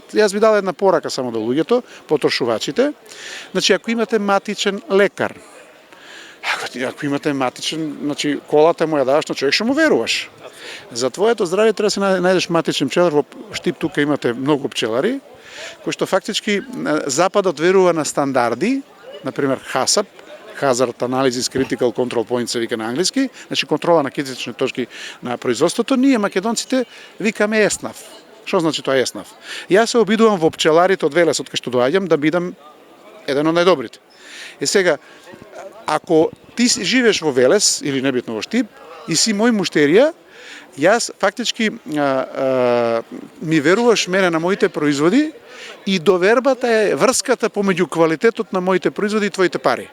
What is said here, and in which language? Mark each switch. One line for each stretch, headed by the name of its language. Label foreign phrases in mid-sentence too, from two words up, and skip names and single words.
Macedonian: Јас ви дал една порака само до луѓето, потрошувачите. Значи, ако имате матичен лекар, ако имате матичен, значи колата му ја даваш на човек, што му веруваш. За твоето здравје треба да се најдеш матичен пчелар. Во Штип тука имате многу пчелари, кои што фактички Западот верува на стандарди, например ХАСАП,
English: hazard analysis, critical control point
Macedonian: се вика на англиски, значи контрола на критични точки на производството, ние македонците викаме еснав. Што значи тоа еснав? Јас се обидувам во пчеларите од Велес, од кај што доаѓам, да бидам еден од најдобрите. И сега, ако ти живееш во Велес, или небитно во Штип, и си мој муштерија, јас фактички ми веруваш мене на моите производи и довербата е врската помеѓу квалитетот на моите производи и твоите пари.